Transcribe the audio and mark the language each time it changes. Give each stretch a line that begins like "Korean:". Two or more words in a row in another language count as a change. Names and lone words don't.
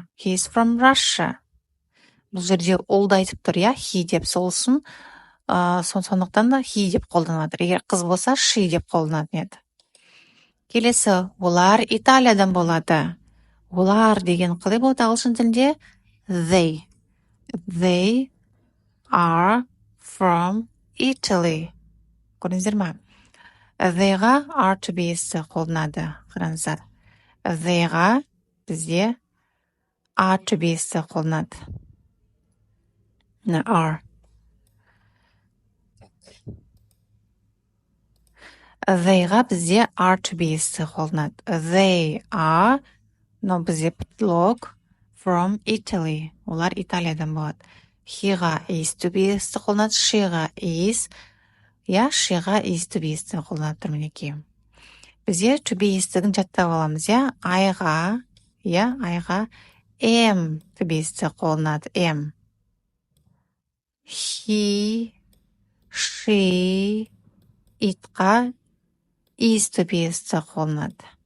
English: He is from Russia.
Kazakh: Бұл жерде олды айтып тұр, я? He деп солсын. Сондықтан да he деп қолданады. Егер қыз болса she деп қолданады еді. Келесі, олар Италиядан болады. Олар деген қалай болады ағылшын тілінде?
English: They. They are from Italy.
Kazakh: Көрдіңіздер ма? Theyға
English: are to be
Kazakh: есі қолданады. Қараңыздар. Theyға бізде
English: are to be
Kazakh: есі қолданады. Are. Theyға бізде
English: are to be
Kazakh: есі қолданады.
English: They are,
Kazakh: но бізде предлог
English: from Italy.
Kazakh: Олар Италиядан болады. Heға
English: is to be
Kazakh: есі қолданады. Sheға is, я? Sheға
English: is to be
Kazakh: есі қолданады тұр мінекей. Бізде
English: to be
Kazakh: естігін жаттап аламыз, я? Айға, я? Айға
English: am to be
Kazakh: есі қолданады. Am.
English: He, she,
Kazakh: itқа
English: is to be
Kazakh: есі қолданады.